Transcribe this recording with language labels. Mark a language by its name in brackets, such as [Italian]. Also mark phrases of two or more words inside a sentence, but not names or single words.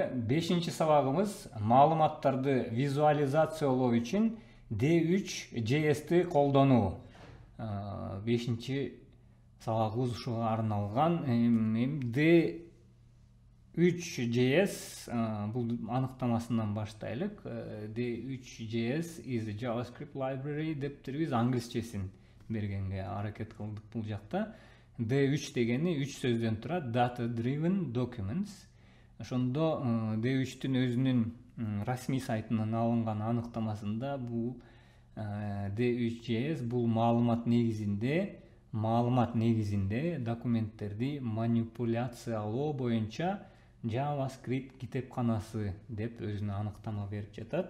[Kyrgyz] 5-ci сабагыбыз маалыматтарды визуализациялоо үчүн D3.js-ти колдонуу. 5-ci сабагыбыз ушуга арналган. D3.js бул аныктамасынан баштайлык. [English] D3.js is a JavaScript library [Kyrgyz] деп биз англисчесин бергенге аракет кылдык бул жакта. D3 дегени 3 сөздөн турат. [English] Data driven documents. [Kyrgyz] Ошондо D3-түн өзүнүн расмий сайтынан алынган аныктамасында бул D3.js бул маалымат негизинде документтерди манипуляциялоо боюнча JavaScript китепканасы деп өзүнө аныктама берип жатат.